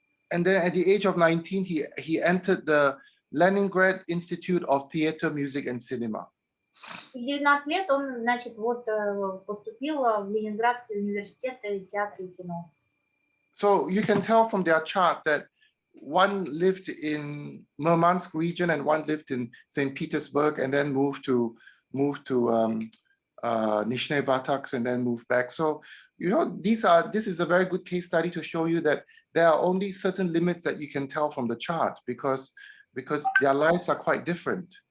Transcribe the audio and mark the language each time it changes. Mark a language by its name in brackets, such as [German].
[English] And then at the age of 19, he entered the Leningrad Institute of Theater, Music and Cinema. [Russian] В 19 лет он, значит, вот поступил в Ленинградский университет театра и кино. [English] So you can tell from their chart that one lived in Murmansk region and one lived in St. Petersburg and then moved to Nizhny Vartok and then moved back. So, you know, this is a very good case study to show you that there are only certain limits that you can tell from the chart because their lives are quite different.